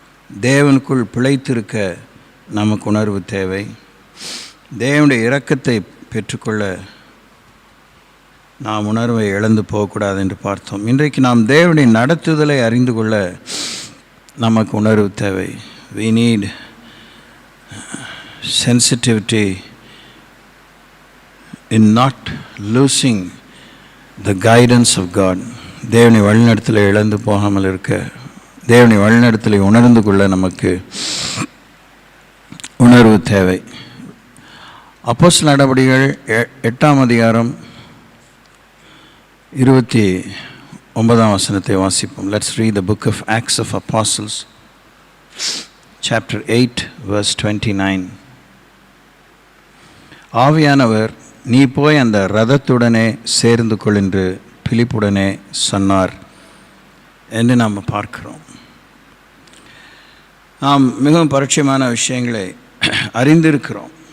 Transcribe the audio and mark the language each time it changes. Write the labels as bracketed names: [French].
[Tamil] தேவனுக்குள் பிழைத்திருக்க நமக்கு உணர்வு தேவை. தேவனுடைய இரக்கத்தை பெற்றுக்கொள்ள நாம் உணர்வை இழந்து போகக்கூடாது என்று பார்த்தோம். இன்றைக்கு நாம் தேவனுடைய நடத்துதலை அறிந்து கொள்ள நமக்கு உணர்வு தேவை. [English] We need sensitivity in not losing the guidance of God. [Tamil] தேவனை வழிநடத்தலை இழந்து போகாமல் இருக்க, தேவனை வழிநடத்தலை உணர்ந்து கொள்ள நமக்கு உணர்வு தேவை. அப்போஸ்தலர் நடபடிகள் 8ஆம் அதிகாரம் 29ஆம் வசனத்தை வாசிப்போம். [English] Let's read the book of Acts of Apostles, chapter 8, verse 29. [Tamil] ஆவியானவர், நீ போய் அந்த ரதத்துடனே சேர்ந்து கொள் என்று பிலிப்புடனே சொன்னார் என்று நாம் பார்க்கிறோம். நாம் மிகவும் பரிச்சயமான விஷயங்களை அறிந்திருக்கிறோம்.